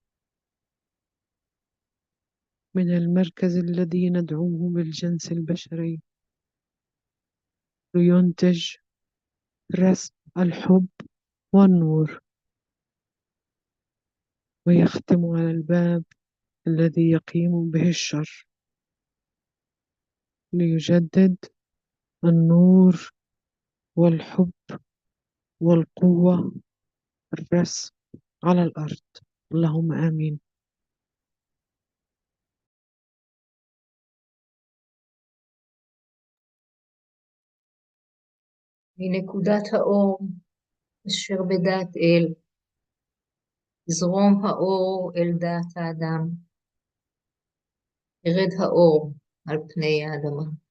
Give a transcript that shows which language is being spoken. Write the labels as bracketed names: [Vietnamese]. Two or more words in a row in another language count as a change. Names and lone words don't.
[Arabic] من المركز الذي ندعوه بالجنس البشري لينتج رسم الحب والنور ويختم على الباب الذي يقيم به الشر ليجدد النور والحب والقوة الرسم على الأرض. اللهم آمين. [Hebrew] מנקודת האור אשר בדעת אל, יזרום האור אל דעת האדם, ירד האור על פני האדמה.